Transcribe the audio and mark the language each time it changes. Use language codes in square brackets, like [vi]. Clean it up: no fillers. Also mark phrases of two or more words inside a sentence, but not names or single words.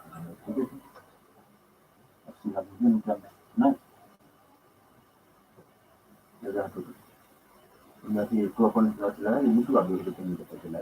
[fr] Si la guinée nous permet. Non, il y a un peu. [id] Nanti itu apa istilahnya ini tuh agak gitu kan kita jelas.